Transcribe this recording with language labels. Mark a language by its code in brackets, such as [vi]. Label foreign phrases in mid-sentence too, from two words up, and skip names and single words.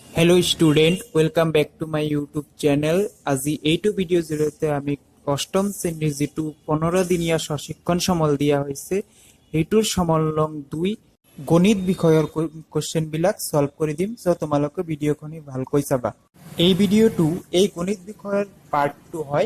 [en] hello student welcome back to my YouTube channel. [as] আজি এইটো ভিডিও জৰিয়তে আমি অষ্টম শ্ৰেণীৰ যেটো 15 দিনীয়া প্ৰশিক্ষণ সমল দিয়া হৈছে এইটোৰ সমল নং 2 গণিত বিষয়ৰ কোশ্চেন বিলাক সলভ কৰি দিম। সো তোমালোকে ভিডিওখনি ভালকৈ চাবা। এই ভিডিওটো এই গণিত বিষয়ৰ পাৰ্ট 2 হয়।